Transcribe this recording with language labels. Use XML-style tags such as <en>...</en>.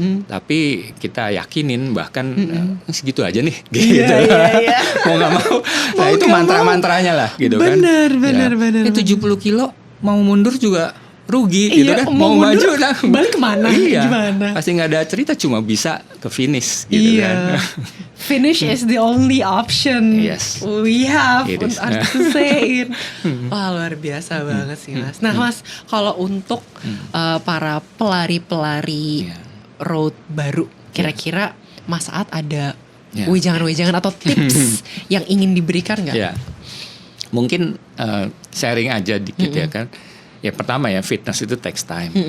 <id>Tapi kita yakinin bahkan segitu aja nih gitu. Mau nggak mau. Nah itu mantra-mantranya lah gitu kan. Benar. 70 kilo mau mundur juga rugi gitu kan. Mau maju lah balik kemana? Gimana? Pasti nggak ada cerita, cuma bisa ke finish gitu kan.</id> <en>Finish is the only option we have to say it.</en> <id>Wah luar biasa banget sih Mas. Nah Mas, kalau untuk para pelari-pelari road baru, kira-kira Mas Aat ada wejangan-wejangan atau tips yang ingin diberikan nggak? Mungkin sharing aja dikit ya kan. Ya pertama ya, fitness itu</id> <en>takes time.</en>